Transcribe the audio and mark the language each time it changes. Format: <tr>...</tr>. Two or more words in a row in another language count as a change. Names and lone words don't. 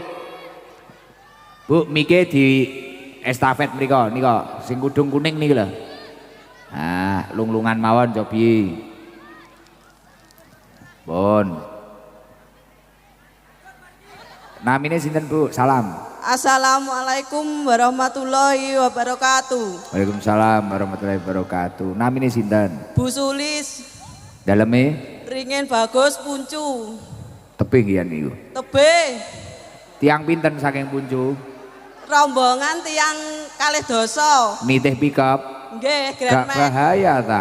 <jv>Bu, mike di estafet mriko nika sing kudung kuning niki lho. Nah, lung-lungan mawon cobi. Pun. Namine sinten, Bu? Salam.</jv> <ar>السلام عليكم ورحمة الله وبركاته. وعليكم السلام ورحمة الله وبركاته.</ar> <jv>Namine sinten? Bu Sulis, Daleme Ringin Bagus Puncu. tebing ya niku. Tebing, Tiang pinten saking Puncu? rombongan tiang kalih dosa. Nitih pickup. Nggih, Gak Grand Max. bahaya ta.</jv>